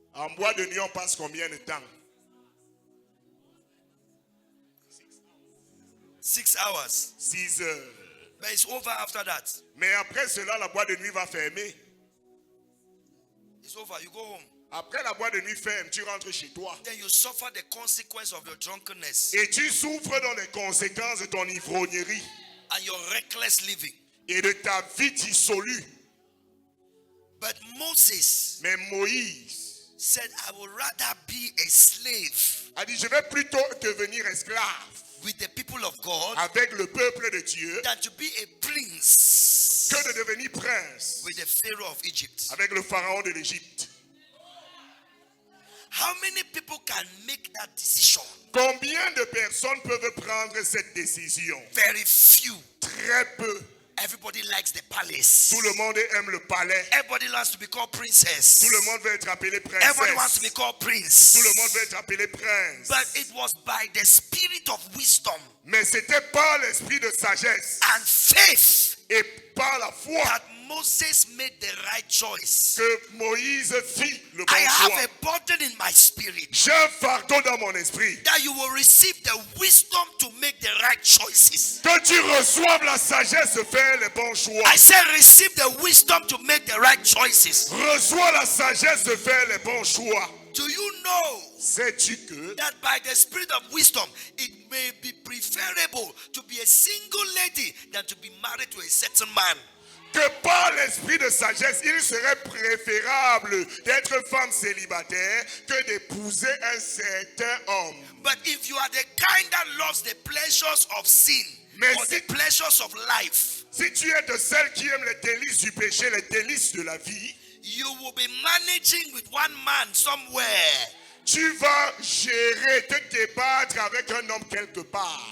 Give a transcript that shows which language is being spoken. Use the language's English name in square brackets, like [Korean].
[French] En bois de nuit, on passe combien de temps? [English] 6 hours. [French] 6 heures. [English] But it's over after that. [French] Mais après cela, la boîte de nuit va fermer. [English] It's over. You go home. [French] Après la boîte de nuit ferme, tu rentres chez toi. [English] Then you suffer the consequence of your drunkenness [French] Et tu souffres dans les conséquences de ton ivrognerie [English] and your reckless living. [French] et de ta vie dissolue. [English] But Moses [French] Mais Moïse [English] said, I would rather be a slave [French] a dit, je vais plutôt devenir esclave [English] with the people of God [French] avec le peuple de Dieu [English] than to be a prince [French] que de devenir prince [English] with the Pharaoh of Egypt. [French] avec le pharaon de l'Égypte. [English] How many people can make that decision? [French] Combien de personnes peuvent prendre cette décision? [English] Very few. [French] Très peu. [English] Everybody likes the palace. [French] Tout le monde aime le palais. [English] Everybody wants to be called princess. [French] Tout le monde veut être appelé [English] Everybody wants to be [French] princesse. [English] called prince. [French] Tout le monde veut être appelé prince. [English] But it was by the spirit of wisdom [French] Mais c'était par l'esprit de sagesse [English] and faith [French] et par la foi [English] that Moses made the right choice. [French] que Moïse fit le bon [English] I have [French] choix. [English] a burden in my spirit [French] J'ai un fardeau dans mon esprit. [English] that you will receive the wisdom to make the right choices. [French] Que tu reçoives la sagesse de faire les bons choix. [English] I said receive the wisdom to make the right choices. [French] Reçois la sagesse de faire les bons choix. [English] Do you know [French] Sais-tu que [English] that by the spirit of wisdom it may be preferable to be a single lady than to be married to a certain man? [French] que par l'esprit de sagesse, il serait préférable d'être femme célibataire que d'épouser un certain homme. [English] But if you are the kind that loves the pleasures of sin [French] Mais [English] or [French] si- [English] the pleasures of life, [French] Si tu es de celles qui aiment les délices du péché, les délices de la vie, [English] you will be managing with one man somewhere. [French] tu vas gérer, te débattre avec un homme quelque part.